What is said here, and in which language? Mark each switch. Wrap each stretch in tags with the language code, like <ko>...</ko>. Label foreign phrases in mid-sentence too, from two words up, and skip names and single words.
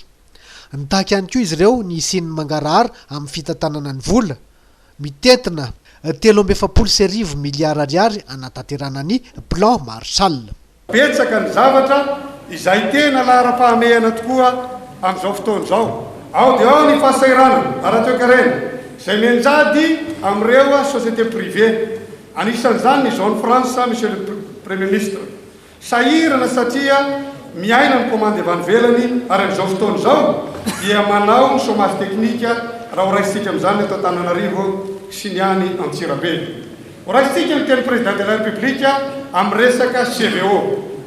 <mg>Nitahaka ihany koa izy ireo ny isin'ny mangarahara amin'ny fitantanana ny vola, mitentina 3.7 miliara ariary anatanterana ny plan Marshall. Betsaka ny zavatra izay tena lahara-pahamehana tokoa amin'izao fotoana izao. Ao dia ao ny fahasahiranana ara-toekarena izay mianjady amin'ireo</mg> <fr>société privée.</fr> <mg>Anisan'izany ny</mg> <fr>zone France, monsieur le premier ministre.</fr> <mg>Sahirana satria miaina ny commande avy ivelany ary amin'izao fotoana izao dia manao ny</mg> <fr>chômage technique</fr> <mg>raha ho raisitsika amin'izany eto Antananarivo sy ny any Antsirabe. Ho raisitsika ny teny</mg> <fr>président de la République</fr> <mg>amin'ny resaka CVO.</mg>